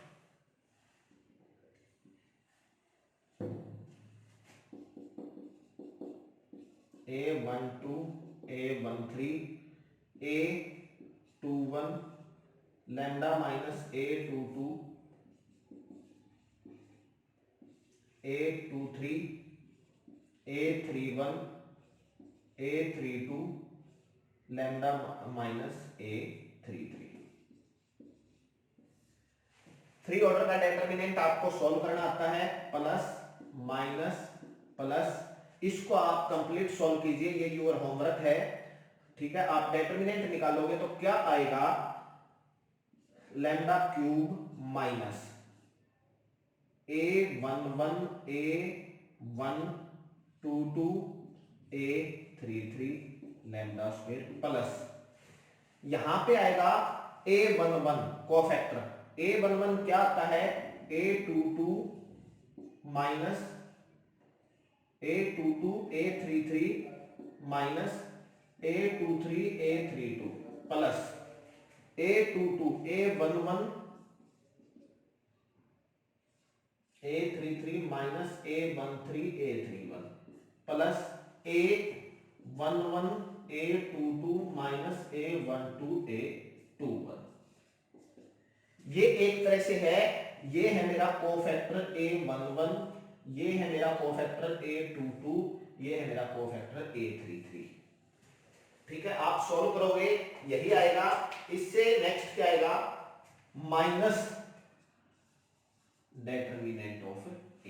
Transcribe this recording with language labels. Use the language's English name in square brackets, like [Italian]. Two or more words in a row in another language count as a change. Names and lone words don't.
[English] a12 a13 a21 lambda minus a22 a23 a31 a32 lambda minus a33। [Hindi] 3 ऑर्डर का डेटर्मिनेंट आपको सॉल्व करना आता है, [English] plus minus plus, [Hindi] इसको आप [English] complete solve [Hindi] कीजिए, ये [English] your homework [Hindi] है, ठीक है। आप डेटर्मिनेंट निकालोगे तो क्या आएगा, [English] lambda cube minus a11 a122 a33 lambda square plus, [Hindi] यहां पे आएगा [English] a11 cofactor, [Hindi] a11 क्या आता है, [English] a22 minus a22 a33 minus a23 a32 plus a22 a11 a33 minus a13 a31 plus a11 a22 minus a12 a21. [Hindi] ये एक तरह से है, ये है मेरा [English] cofactor a11, [Hindi] ये है मेरा [English] cofactor a22, [Hindi] ये है मेरा [English] cofactor a33, [Hindi] ठीक है। आप सॉल्व करोगे यही आएगा। इससे नेक्स्ट क्या आएगा, [English] minus determinant of A.